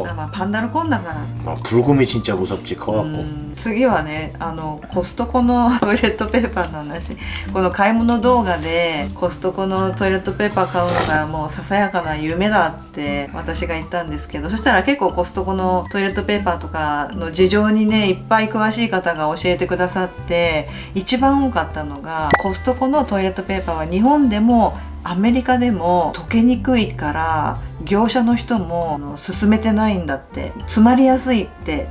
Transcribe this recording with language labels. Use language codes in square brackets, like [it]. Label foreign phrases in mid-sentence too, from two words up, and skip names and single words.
[ja] まあパンダルコンだから。 [ko] 불곰이 진짜 무섭지 커갖고. [ja] 次はね、コストコのトイレットペーパーの話。この買い物動画でコストコのトイレットペペーパー買うのがもうささやかな夢だって私が言ったんですけど、そしたら結構コストコのトイレットペーパーとかの事情にねいっぱい詳しい方が教えてくださって、一番多かったのがコストコのトイレットペーパーは日本でもアメリカでも溶けにくいから業者の人も勧めてないんだって、詰まりやすいって。